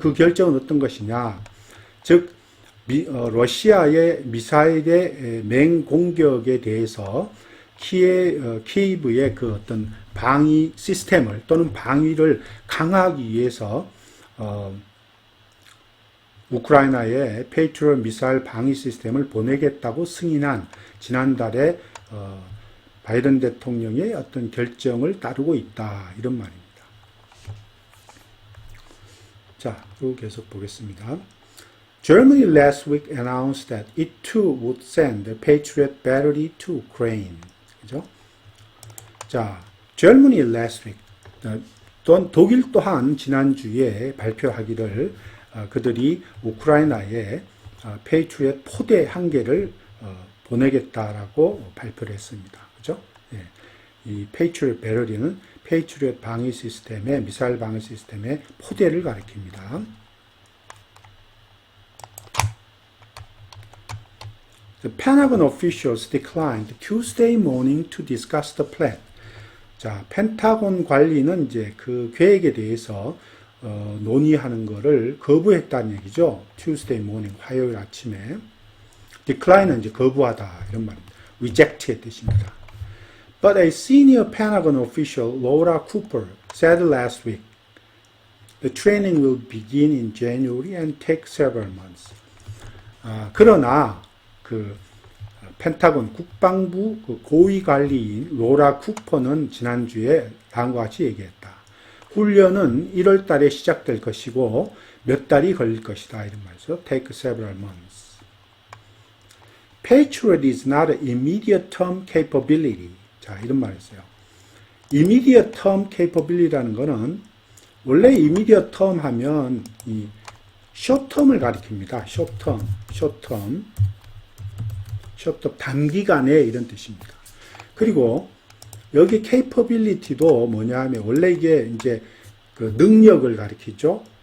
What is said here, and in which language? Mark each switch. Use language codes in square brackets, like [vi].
[ko] 그 결정은 어떤 것이냐? 즉 러시아의 미사일의 맹공격에 대해서 키예브의 그 어떤 방위 시스템을 또는 방위를 강화하기 위해서 우크라이나에 페이트리엇 미사일 방위 시스템을 보내겠다고 승인한 지난달에 바이든 대통령의 어떤 결정을 따르고 있다 이런 말입니다. 자, 그리고 계속 보겠습니다. [en] Germany last week announced that it too would send the Patriot battery to Ukraine. 그죠? 자, Germany last week. [ko] 또한 독일 또한 지난주에 발표하기를 그들이 우크라이나에 페이트리엇 포대 한 개를 보내겠다라고 발표를 했습니다. 그죠? 예. 이 페이트리엇 배럴리는 페이트리엇 방위 시스템의 미사일 방위 시스템의 포대를 가리킵니다. [en] The Pentagon officials declined Tuesday morning to discuss the plan. [ko] 자, 펜타곤 관리는 이제 그 계획에 대해서 논의하는 것을 거부했다는 얘기죠. [en] Tuesday morning, [ko] 화요일 아침에. Decline은 이제 거부하다 이런 말입니다. Reject의 뜻입니다. [en] But a senior Pentagon official, Laura Cooper, said last week, the training will begin in January and take several months. [ko] 그러나 그 펜타곤 국방부 그 고위 관리인 로라 쿠퍼는 지난주에 다음과 같이 얘기했다. 훈련은 1월 달에 시작될 것이고 몇 달이 걸릴 것이다. 이런 말이죠. [en] Take several months. Patriot is not an immediate term capability. [ko] 자, 이런 말이었어요. Immediate term capability라는 거는 원래 immediate term 하면 이 short term을 가리킵니다. short term. 단기간에 이런 뜻입니다. 그리고 여기 capability도 뭐냐 하면 원래 이게 이제 그 능력을 가리키죠.